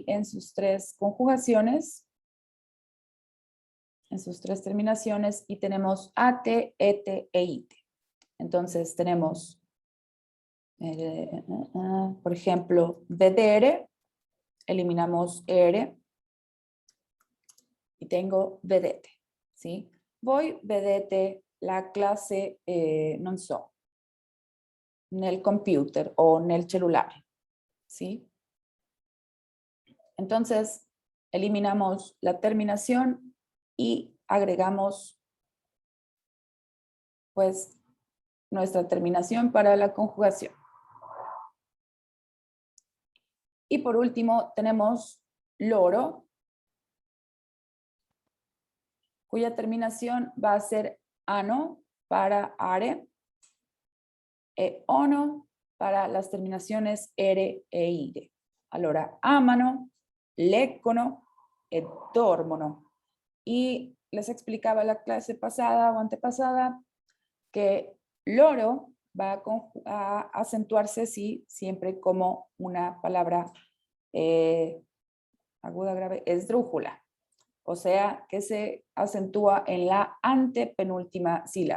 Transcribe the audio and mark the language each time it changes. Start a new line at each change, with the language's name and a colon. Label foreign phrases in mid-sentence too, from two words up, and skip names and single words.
Spanish: En sus tres conjugaciones, en sus tres terminaciones, y tenemos AT, ET e IT. Entonces tenemos, por ejemplo, VDR, eliminamos ER, y tengo vedete, ¿sí?
Italian: Voi vedete la clase non so, nel computer o nel cellulare,
Spanish: ¿sí? Entonces, eliminamos la terminación y agregamos, pues, nuestra terminación para la conjugación. Y por último, tenemos loro, cuya terminación va a ser ano para are, e ono para las terminaciones ere e ire.
Italian: Allora, amano, leggono e dormono.
Spanish: Y les explicaba la clase pasada o antepasada que loro va a acentuarse, sí, siempre como una palabra aguda, grave, esdrújula. O sea, que se acentúa en la antepenúltima sílaba.